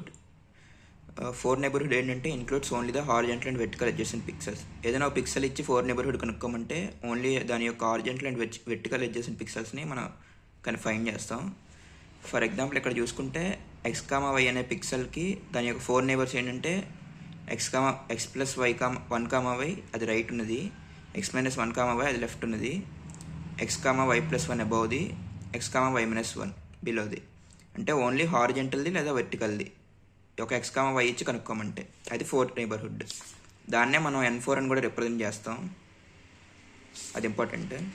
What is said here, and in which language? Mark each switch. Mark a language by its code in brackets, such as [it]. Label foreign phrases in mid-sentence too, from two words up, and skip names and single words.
[en] 4 neighbourhood ఏంటంటే includes only the horizontal and vertical adjacent pixels. [te] ఏదైనా ఒక పిక్సెల్ ఇచ్చి 4 నైబర్హుడ్ కనుక్కోమంటే ఓన్లీ దాని యొక్క [en] horizontal and vertical adjacent pixels [te] మనం ఫైండ్ చేస్తాం. [en] for example [te] ఇక్కడ చూసుకుంటే x,y అనే పిక్సెల్కి దాని యొక్క 4 నైబర్స్ ఏంటంటే x+y1,y అది రైట్ ఉన్నది, x-1,y అది లెఫ్ట్ ఉన్నది, x,y+1 అబౌవ్ది, x,y-1 బిలోది. అంటే ఓన్లీ హారిజెంటల్ది లేదా వెర్టికల్ది ఒక x,y ఇచ్చి కనుక్కోమంటే అది 4th నైబర్హుడ్. దాన్నే మనం N4 అని కూడా రిప్రజెంట్ చేస్తాం, అది ఇంపార్టెంట్.